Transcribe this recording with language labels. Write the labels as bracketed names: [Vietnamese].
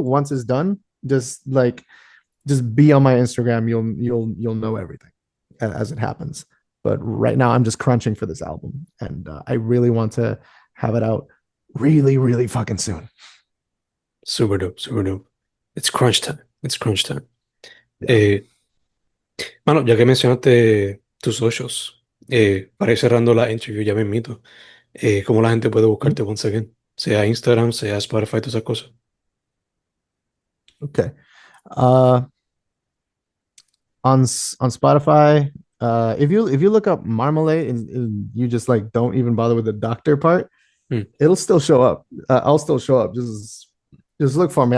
[English] Once it's done, just like just be on my Instagram. You'll know everything as it happens. But right now, I'm just crunching for this album, and I really want to have it out really fucking soon. Super dope, super dope. It's crunch time. It's crunch time. Yeah. [Spanish] Eh, Mano, ya que mencionaste tus socials, para ir cerrando la interview ya mismito, ¿cómo la gente puede buscarte [English] once again? [Spanish] Sea Instagram, sea Spotify, todas esas cosas. [English] Okay. Uh, on on Spotify, if you look up Marmalade and you just like don't even bother with the doctor part, Mm. it'll still show up. I'll still show up. Just look for me.